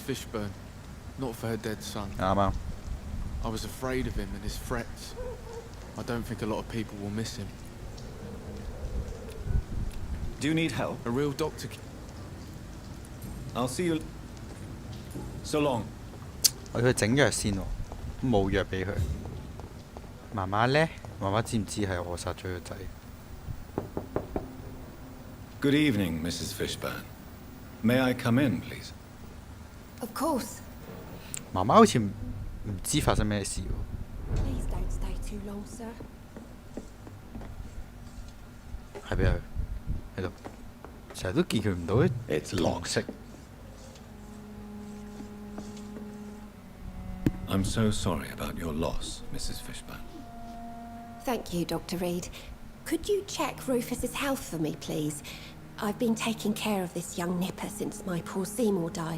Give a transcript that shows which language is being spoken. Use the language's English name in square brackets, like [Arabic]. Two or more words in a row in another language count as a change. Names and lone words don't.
[English] Fishburne, not for her dead son. [Cantonese] 啱啱。 [English] I was afraid of him and his threats. I don't think a lot of people will miss him. Do you need help? A real doctor... I'll see you... So long. [Cantonese] 我要佢整藥先喎，冇藥俾佢。媽媽呢？媽媽知唔知係我殺咗個仔？ [English] Good evening, Mrs. Fishburne. May I come in, please? Of course. [Cantonese] 媽媽好似唔知發生咩事喎。 [English] Please don't stay too long, sir. [Cantonese] 係俾佢喺度。 成日都見佢唔到啲 [English] It's [Cantonese] 黃 [English] locked. [Cantonese] 色。 [English] I'm so sorry about your loss, Mrs. Fishburne. Thank you, Dr. Reed. Could you check Rufus's health for me, please? I've been taking care of this young nipper since my poor Seymour died.